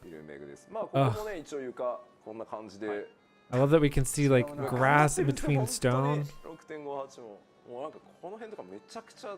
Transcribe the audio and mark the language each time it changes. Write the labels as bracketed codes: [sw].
[ja] イルメグです。まあここもね一応床こんな感じで。 [en] I love that we can see like grass in between stone. [ja] 6.58 もうなんかこの辺とかめちゃくちゃ